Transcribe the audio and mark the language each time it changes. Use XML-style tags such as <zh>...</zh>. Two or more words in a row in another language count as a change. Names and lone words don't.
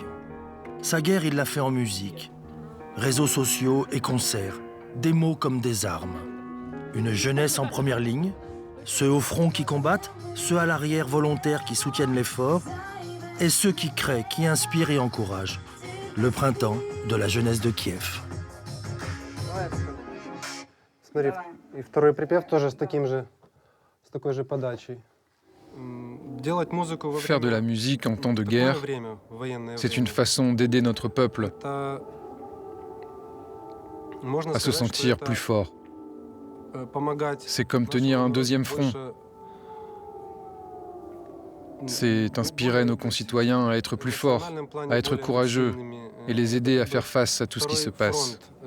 <fr>Sa guerre, il l'a fait en musique. Réseaux sociaux et concerts, des mots comme des armes. Une jeunesse en première ligne, ceux au front qui combattent, ceux à l'arrière volontaires qui soutiennent l'effort, et ceux qui créent, qui inspirent et encouragent. Le printemps de la jeunesse de Kiev.</fr> <ru>Смотри, и второй припев тоже с такой же подачей.</ru> <fr>Faire de la musique en temps de guerre, c'est une façon d'aider notre peuple à se sentir plus fort. C'est comme tenir un deuxième front. C'est inspirer nos concitoyens à être plus forts, à être courageux et les aider à faire face à tout ce qui se passe.</fr>